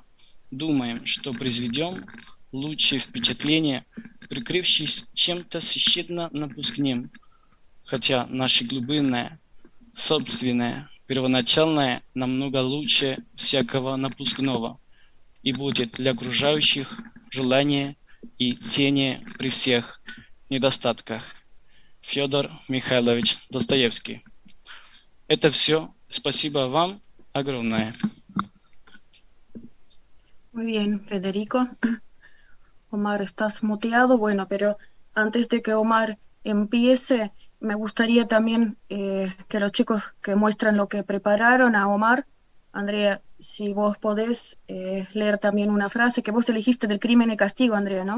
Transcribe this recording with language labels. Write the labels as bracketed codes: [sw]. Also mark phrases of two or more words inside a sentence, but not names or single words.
[ru] Думаем, что произведем лучшее впечатление, прикрывшись чем-то совершенно напускным, хотя наше глубинное, собственное, первоначальное намного лучше всякого напускного и будет для окружающих желание и цение при всех недостатках. Федор Михайлович Достоевский. Это все. Спасибо вам огромное. [es] Muy bien, Federico. Omar, estás muteado. Bueno, pero antes de que Omar empiece, me gustaría también que los chicos que muestran lo que prepararon a Omar, Andrea, si vos podés leer también una frase que vos elegiste del Crimen y Castigo, Andrea, ¿no?